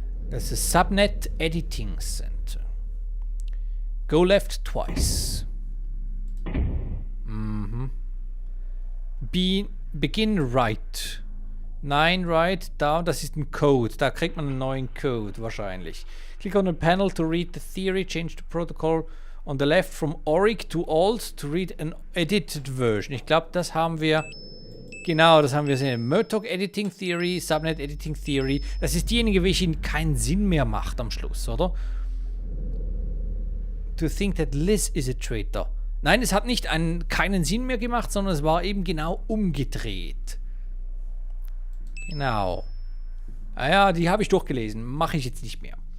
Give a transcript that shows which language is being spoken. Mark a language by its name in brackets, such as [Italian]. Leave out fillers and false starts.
[German] Das ist Subnet Editing Center. [English] Go left twice. Begin right. Nein, right, down. [German] Das ist ein Code. Da kriegt man einen neuen Code wahrscheinlich. [English] Click on the panel to read the theory. Change the protocol on the left from ORIC to alt to read an edited version. [German] Ich glaube, das haben wir... Genau, das haben wir gesehen. Murdoch Editing Theory, Subnet Editing Theory. Das ist diejenige, welche keinen Sinn mehr macht am Schluss, oder? [English] To think that Liz is a traitor. [German] Nein, es hat nicht keinen Sinn mehr gemacht, sondern es war eben genau umgedreht. Genau. Ah ja, die habe ich durchgelesen. Mache ich jetzt nicht mehr.